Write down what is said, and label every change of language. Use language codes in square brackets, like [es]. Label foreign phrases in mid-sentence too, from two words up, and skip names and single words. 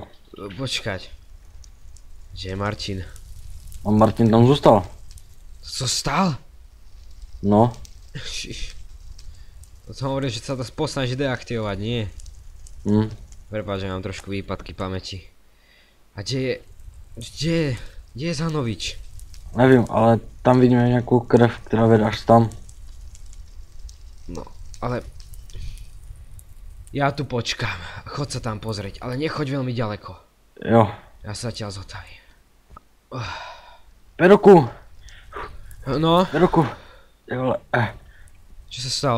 [sk] Počkať. Kde je Martin? [cs] A Martin tam zůstal. Co stál? No. Šiš. [sk] To hovorím, že sa to posnaží deaktivovať, nie? Prepáč, že mám trošku výpadky pamäti. A kde je Zanovič? [cs] Nevím, ale tam vidíme nějakou krev, která vede až tam. No, [sk] ale... Ja tu počkám. Chod sa tam pozrieť, ale nechoď veľmi ďaleko. Jo. Ja sa ťa zotavím. Edoku! No, Edoku! Jole, čo sa stalo?